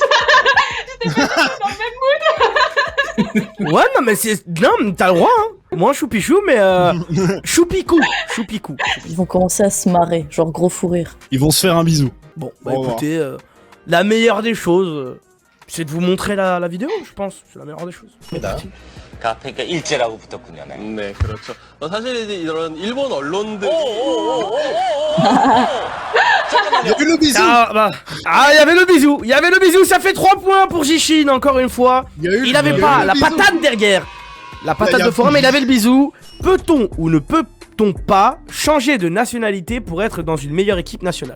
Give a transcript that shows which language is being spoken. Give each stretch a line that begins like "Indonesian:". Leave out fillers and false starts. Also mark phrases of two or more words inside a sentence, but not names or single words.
French: J'étais pas dans le même mood. Ouais, non mais c'est... Non, t'as le droit, hein. Moins choupi-chou, mais choupicou. Ils vont commencer à se marrer, genre gros fou rire. Ils vont se faire un bisou. Bon, bah écoutez, la meilleure des choses... c'est de vous montrer la vidéo, je pense. C'est la meilleure des choses.
Korean: 그러니까 일제라고 붙었군요. 네. 네, 그렇죠. 사실 이제 이런 일본 언론들.
French: Il y a eu le bisou. Il y avait le bisou. Il y avait le bisou. Ça fait 3 points pour Jishin, encore une fois. Il avait pas la patate derrière. La patate de forain, mais il avait le bisou. Peut-on ou ne peut-on pas changer de nationalité pour être dans une meilleure équipe nationale?